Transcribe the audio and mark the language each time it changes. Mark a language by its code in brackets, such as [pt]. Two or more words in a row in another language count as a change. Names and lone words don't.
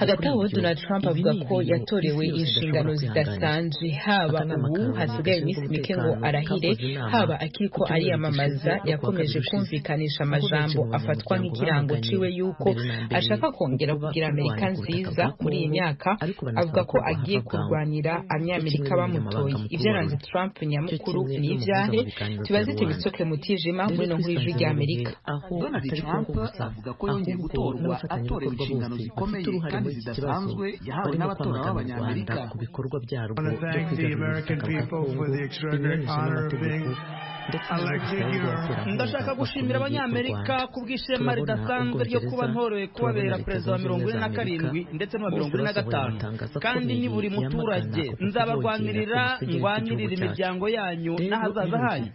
[rn] Hagati aho Donald Trump avuga ko yatorewe inshingano zidasanzwe, haba ubu hasigaye iminsi mike ngo arahire, haba akiriko ariyamamaza yakomeje kumvikanisha amajambo afatwa nk'ikirango ciwe yuko ashaka kongera kugira Amerika nziza muri iyi myaka. Avuga ko agiye kurwanira abanyamerika bamutoye. Ivyaranze Trump nyamukuru ni ivyahe? Tubaze Tebitsoke Mutijima muri no nkuru y'ijwi rya Amerika. Donald Trump avuga ko yongeye gutorwa atorewe inshingano zikomeye kandi zidasanzwe yahawe n'abatora b'abanyamerika ku bikorwa byarwo byo kwigarurira ubutaka n'amategeko. Ndashaka gushimira abanyamerika ku bw'ishema ridasanzwe ryo kuba ntorewe kubabera perezida wa 47 ndetse n'uwa 45, kandi ni buri muturage nzabarwanirira, ngwanirira imiryango yanyu n'ahazaza hanyu.